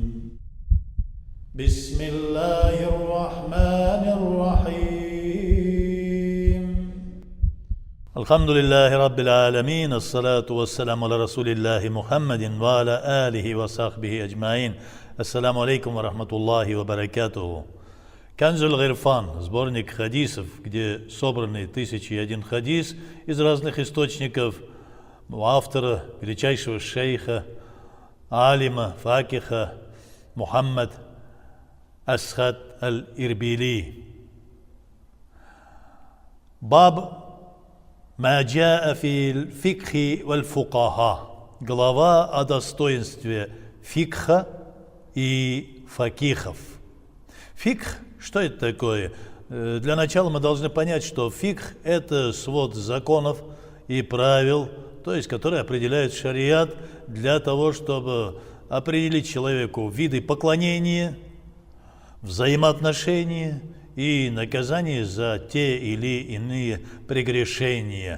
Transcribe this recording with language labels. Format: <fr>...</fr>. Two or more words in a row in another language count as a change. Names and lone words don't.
<ar>بسم الله الرحمن الرحيم. الحمد لله رب العالمين. الصلاة والسلام على رسول الله محمد وعلى آله وصحبه أجمعين. السلام عليكم ورحمة الله وبركاته.</ar> <ru>Канзуль Гирфан, сборник хадисов, где собраны 1001 хадис из разных источников, у автора, величайшего шейха, алима, факиха, Мухаммад Асхад аль-Ирбили.</ru> <ar>باب ما جاء في الفقه والفقهاء.</ar> <ru>Глава о достоинстве фикха и факихов. Фикх, что это такое? Для начала мы должны понять, что фикх – это свод законов и правил, то есть которые определяют шариат для того, чтобы определить человеку виды поклонения, взаимоотношения и наказание за те или иные прегрешения.</ru>